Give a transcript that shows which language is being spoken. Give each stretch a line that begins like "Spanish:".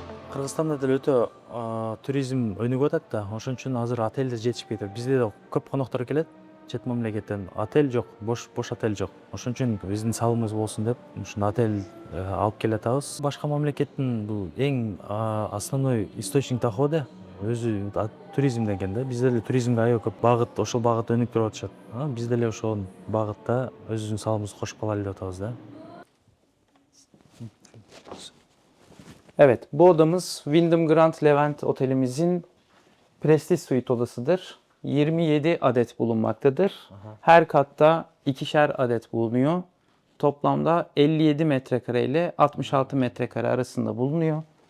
Kyrgyz: Кыргызстанда деле өтө туризм өнүгүп атат да, ошон үчүн азыр отелдер жетишпей тур. Бизде да көп коноктор келет. чет мамлекеттен отель жок, бош отель жок. Ошон үчүн биздин салымыбыз болсун деп ушул отель алып келатабыз. Башка мамлекеттин бул эң
Russian: основной источник доходу
Kyrgyz: өзү туризмден экен да. Бизде деле туризмге аябай көп багыт, ошол багытта өнүктүрүп атышат. Биз деле ошол багытта өзүбүздүн салымыбызды кошуп калайлы деп атабыз да.
Turkish: Evet, bu odamız Wyndham Grand Levant otelimizin Prestige Suite odasıdır. 27 adet bulunmaktadır. Her katta ikişer adet bulunuyor. Toplamda 57 metrekare ile 66 metrekare arasında bulunuyor.